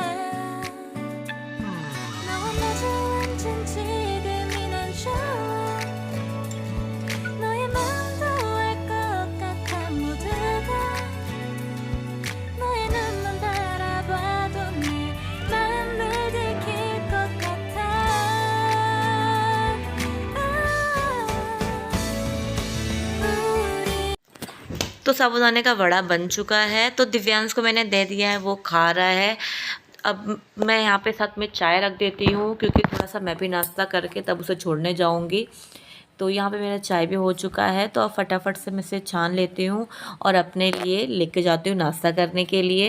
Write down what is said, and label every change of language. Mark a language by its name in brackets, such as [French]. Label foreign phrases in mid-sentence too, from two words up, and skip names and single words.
[Korean] 너와 마주 앉은 지금이 난 좋아 너의 마음도 알 것 같아 모두가 너의 눈만 바라봐도 내 마음을 들킬 것 같아। 우리 [Hindi] तो साबूदाने का वड़ा बन चुका है, तो दिव्यांश को मैंने दे दिया है, वो खा रहा है। अब मैं यहाँ पे साथ में चाय रख देती हूँ, क्योंकि थोड़ा सा मैं भी नाश्ता करके तब उसे छोड़ने जाऊँगी। तो यहाँ पे मेरा चाय भी हो चुका है, तो अब फटाफट से मैं इसे छान लेती हूँ और अपने लिए लेके जाती हूँ नाश्ता करने के लिए।